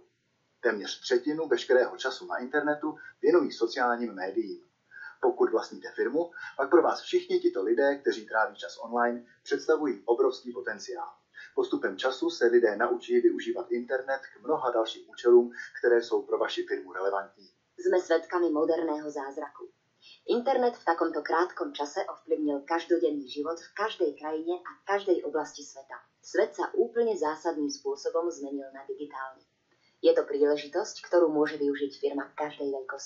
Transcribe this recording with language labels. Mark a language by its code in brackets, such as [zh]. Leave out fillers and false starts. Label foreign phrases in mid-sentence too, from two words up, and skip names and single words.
[cs] Téměř třetinu veškerého času na internetu věnují sociálním médiím. Pokud vlastníte firmu, pak pro vás všichni tito lidé, kteří tráví čas online, představují obrovský potenciál. Postupem času se lidé naučí využívat internet k mnoha dalším účelům, které jsou pro vaši firmu relevantní. [sk] Sme svedkami moderného zázraku. Internet v takomto krátkom čase ovplyvnil každodenný život v každej krajine a každej oblasti sveta. Svet sa úplne zásadným spôsobom zmenil na digitálny. Je to príležitosť, ktorú môže využiť firma každej veľkosti.